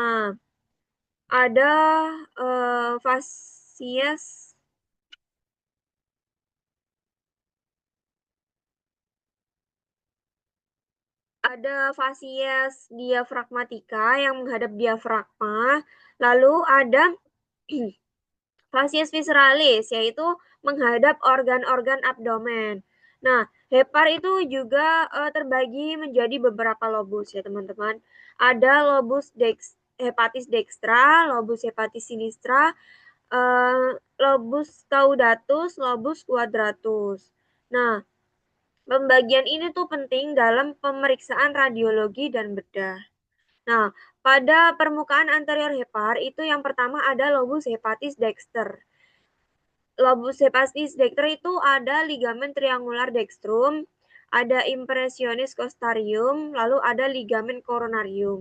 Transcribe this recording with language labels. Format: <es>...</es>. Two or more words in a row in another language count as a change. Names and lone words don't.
<id>Ada fasies diafragmatika yang menghadap diafragma, lalu ada fasies visceralis yaitu menghadap organ-organ abdomen. Nah, hepar itu juga terbagi menjadi beberapa lobus ya teman-teman. Ada lobus hepatis dextra, lobus hepatis sinistra, lobus caudatus, lobus quadratus. Nah, pembagian ini tuh penting dalam pemeriksaan radiologi dan bedah. Nah, pada permukaan anterior hepar itu yang pertama ada lobus hepatis dexter. Lobus hepatis dexter itu ada ligamen triangular dextrum, ada impressionis costarium, lalu ada ligamen coronarium.</id>